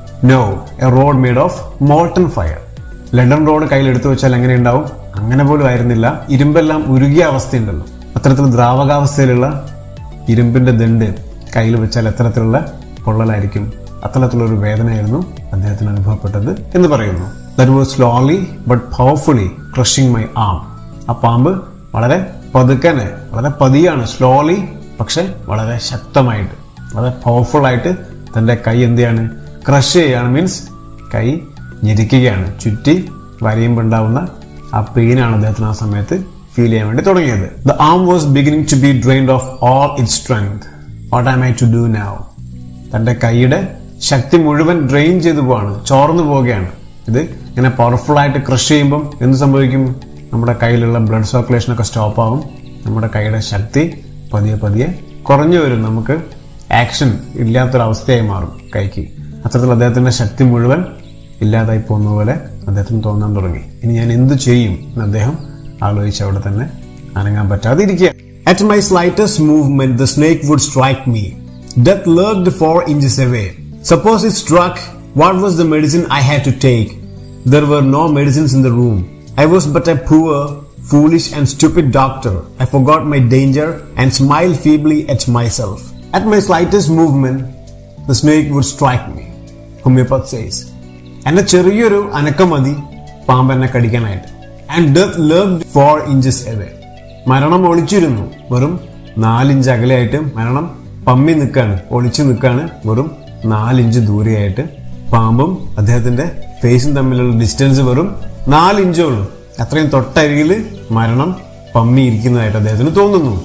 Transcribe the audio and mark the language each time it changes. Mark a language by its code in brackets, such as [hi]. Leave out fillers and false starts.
[en] No, a rod made of molten fire. [ml] Leaden road കയ്യിൽ എടുത്തു വെച്ചാൽ എങ്ങനെ ഉണ്ടാവും? അങ്ങനെ പോലും ആയിരുന്നില്ല. ഇരുമ്പെല്ലാം ഉരുകിയ അവസ്ഥയുണ്ടല്ലോ, അത്തരത്തിൽ ദ്രാവകാവസ്ഥയിലുള്ള ഇരുമ്പിന്റെ ദണ്ട് കയ്യിൽ വെച്ചാൽ എത്തരത്തിലുള്ള പൊള്ളലായിരിക്കും, അത്തരത്തിലൊരു വേദനയായിരുന്നു അദ്ദേഹത്തിന് അനുഭവപ്പെട്ടത് എന്ന് പറയുന്നു. [en] That was slowly but powerfully crushing my arm. [ml] ആ പാമ്പ് വളരെ പതുക്കനെ, വളരെ പതിയാണ്, സ്ലോലി പക്ഷെ വളരെ ശക്തമായിട്ട്, വളരെ പവർഫുൾ ആയിട്ട് തന്റെ കൈ എന്ത് ചെയ്യാണ്? ക്രഷ് ചെയ്യാണ്. മീൻസ് കൈ ഞെരിക്കുകയാണ്. ചുറ്റി വരയുമ്പോൾ ഉണ്ടാവുന്ന ആ പെയിനാണ് അദ്ദേഹത്തിന് ആ സമയത്ത് ഫീൽ ചെയ്യാൻ വേണ്ടി തുടങ്ങിയത്. [en] The arm was beginning to be drained of all its strength. What am I to do now? [ml] തന്റെ കൈയുടെ ശക്തി മുഴുവൻ ഡ്രെയിൻ ചെയ്തു പോവാണ്, ചോർന്നു പോവുകയാണ്. ഇത് ഇങ്ങനെ പവർഫുൾ ആയിട്ട് ക്രഷ് ചെയ്യുമ്പം എന്ത് സംഭവിക്കും? നമ്മുടെ കയ്യിലുള്ള ബ്ലഡ് സർക്കുലേഷൻ ഒക്കെ സ്റ്റോപ്പ് ആവും. നമ്മുടെ കൈയുടെ ശക്തി പതിയെ പതിയെ കുറഞ്ഞു വരും. നമുക്ക് ആക്ഷൻ ഇല്ലാത്തൊരവസ്ഥയായി മാറും കൈക്ക്. അത്തരത്തിൽ അദ്ദേഹത്തിന്റെ ശക്തി മുഴുവൻ ഇല്ലാതായി പോകുന്ന പോലെ അദ്ദേഹത്തിന് തോന്നാൻ തുടങ്ങി. ഇനി ഞാൻ എന്ത് ചെയ്യും എന്ന് അദ്ദേഹം ആലോചിച്ച് അവിടെ തന്നെ അനങ്ങാൻ പറ്റാതെ ഇരിക്കുക. [en] At my slightest movement, the snake would strike me. Death lurked 4 inches away. Suppose it struck, what was the medicine I had to take? There were no medicines in the room. I was but a poor, foolish and stupid doctor. I forgot my danger and smiled feebly at myself. At my slightest movement, the snake would strike me. Homeopath says. [ml] എന്നെ ചെറിയൊരു അനക്കം മതി പാമ്പ് എന്നെ കടിക്കാനായിട്ട്. [en] And death lurked 4 inches away. [ml] മരണം ഒളിച്ചിരുന്നു. വെറും 4 inch അകലെയായിട്ട് മരണം പമ്മി നിൽക്കാണ്, ഒളിച്ചു നിൽക്കാണ്. വെറും 4 ഇഞ്ച് ദൂരെയായിട്ട് പാമ്പും അദ്ദേഹത്തിന്റെ ഫേസും തമ്മിലുള്ള ഡിസ്റ്റൻസ് വെറും 4 ഇഞ്ചേ ഉള്ളൂ. അത്രയും തൊട്ടരികിൽ മരണം പമ്മി ഇരിക്കുന്നതായിട്ട് അദ്ദേഹത്തിന് തോന്നുന്നു.